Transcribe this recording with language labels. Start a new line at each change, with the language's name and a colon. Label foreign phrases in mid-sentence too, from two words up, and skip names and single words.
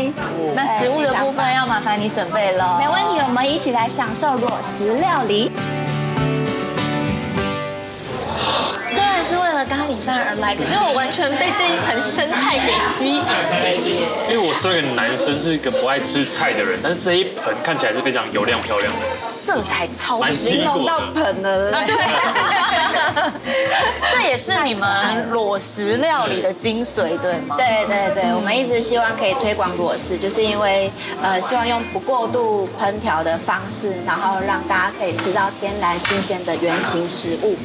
Chinese: 那食物的部分要麻煩你準備了，沒問題，我們一起來享受裸食料理。雖然是為了咖喱飯而來，可是我完全被這一盆生菜給吸引。因為我身為一個男生，是一個不愛吃菜的人，但是這一盆看起來是非常油亮漂亮的，色彩超形容到盆了，對。這也是你們裸食料理的精髓，對嗎？對對對，我們一直希望可以推廣裸食，就是因為希望用不過度烹調的方式，然後讓大家可以吃到天然新鮮的原型食物。